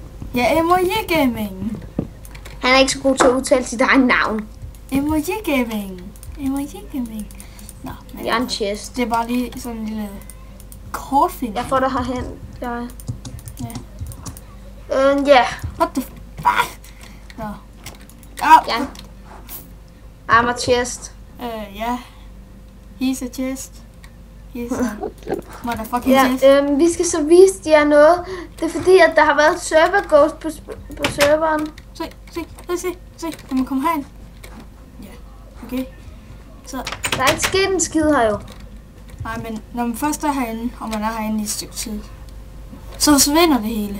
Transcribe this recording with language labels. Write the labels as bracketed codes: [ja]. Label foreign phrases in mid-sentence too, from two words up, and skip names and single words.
[da] Ja, Emoji Gaming. Han er ikke så god til at udtale sit eget navn. Emoji Gaming. Emoji Gaming. Nå, men Jeg er en chest. det er bare lige sådan en lille kortfilm. Jeg får dig herhen. Ja. Ja. Ja. [en] What the fuck? Nå. Ja. I'm a chest. Ja. He's a chest. He's a motherfucking [da] Ja, [en] chest. [da] vi skal så vise jer noget. Det er fordi, at der har været [en] server ghost [da] på serveren. Se. Lad mig komme herind. Ja, okay. Så, Der er ikke sket en skid her jo. nej, men når man først er herinde, og man er herinde i et stykke tid, så forsvinder det hele.